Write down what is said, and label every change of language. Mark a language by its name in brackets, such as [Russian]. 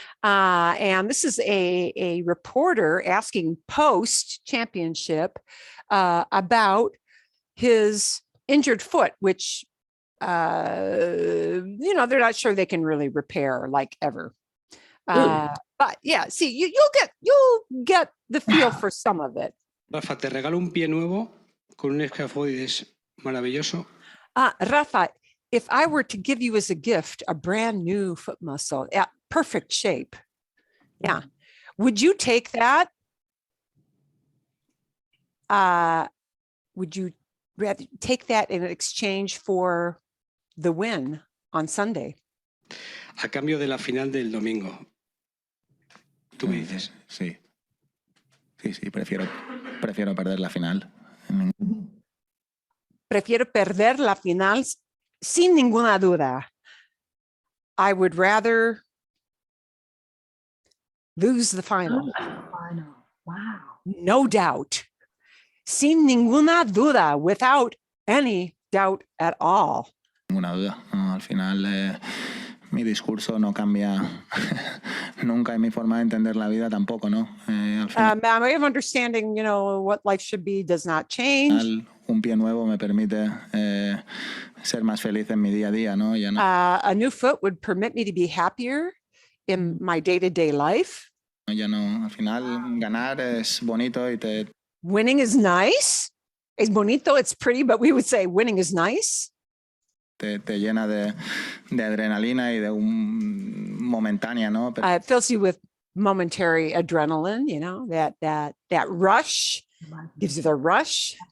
[English] And this is a reporter asking post-championship about his injured foot, which, they're not sure they can really repair like ever. But yeah, see, you'll get the feel for some of it. [Spanish] Rafa, te regalo un pie nuevo con un escafoides maravilloso. [English] Rafa, if I were to give you as a gift a brand new foot muscle, perfect shape. Yeah. Would you take that? Would you rather take that in exchange for the win on Sunday? [Spanish] A cambio de la final del domingo. Tú me dices. Sí. Sí, prefiero perder la final. Prefiero perder la final sin ninguna duda. [English] I would rather lose the final. Wow. No doubt. [Spanish] Sin ninguna duda, [English] without any doubt at all. [Spanish] Ninguna duda. No, al final mi discurso no cambia nunca y mi forma de entender la vida tampoco, ¿no? Al final, [English] My way of understanding, what life should be does not change. [Spanish] un pie nuevo me permite ser más feliz en mi día a día, ¿no? Ya no [English] A new foot would permit me to be happier in my day-to-day life. [Spanish] al final ganar es bonito y [English] Winning is nice. [Spanish] Es bonito, [English] it's pretty, but we would say winning is nice. [Spanish] te llena de adrenalina y de un momentánea, ¿no? Pero [English] It fills you with momentary adrenaline, that rush, gives you the rush.